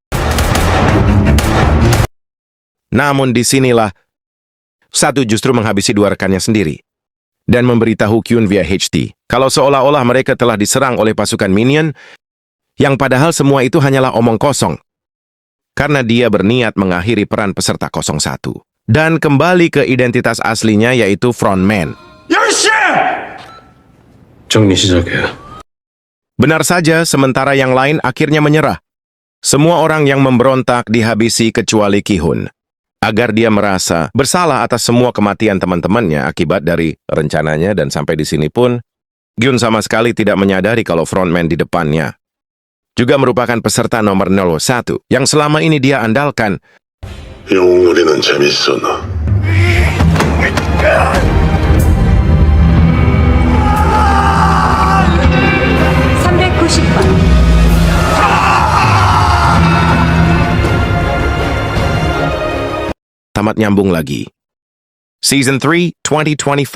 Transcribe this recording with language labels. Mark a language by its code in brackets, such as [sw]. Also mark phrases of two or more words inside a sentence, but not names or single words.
[id] Namun disinilah, satu justru menghabisi dua rekannya sendiri dan memberitahu Kyun via HT kalau seolah-olah mereka telah diserang oleh pasukan minion, yang padahal semua itu hanyalah omong kosong karena dia berniat mengakhiri peran peserta 01 dan kembali ke identitas aslinya yaitu frontman. [ko] 정리 시작해. [id] Benar saja, sementara yang lain akhirnya menyerah. Semua orang yang memberontak dihabisi kecuali Ki-hun, agar dia merasa bersalah atas semua kematian teman-temannya akibat dari rencananya, dan sampai di sini pun, Gyun sama sekali tidak menyadari kalau frontman di depannya juga merupakan peserta nomor 01 yang selama ini dia andalkan. [ko] 영웅놀이는 재밌어 너. [id] Tamat nyambung lagi. Season 3, 2025.